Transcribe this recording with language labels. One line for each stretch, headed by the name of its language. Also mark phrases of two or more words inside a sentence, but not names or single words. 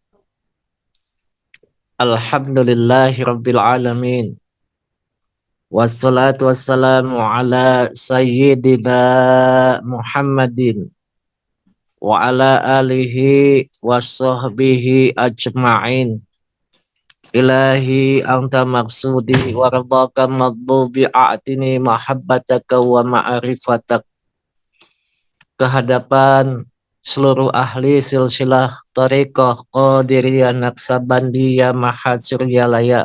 Arabic: الحمد لله رب العالمين. والصلاة والسلام على سيدنا محمد وعلى آله وصحبه أجمعين. إلهي أنت مقصودي ورضاك مطلوبي أعطني محبتك ومعرفتك.
Indonesian: Kehadapan seluruh ahli silsilah Thariqah Qadiriyah Naksabandiyah Mahad Suryalaya,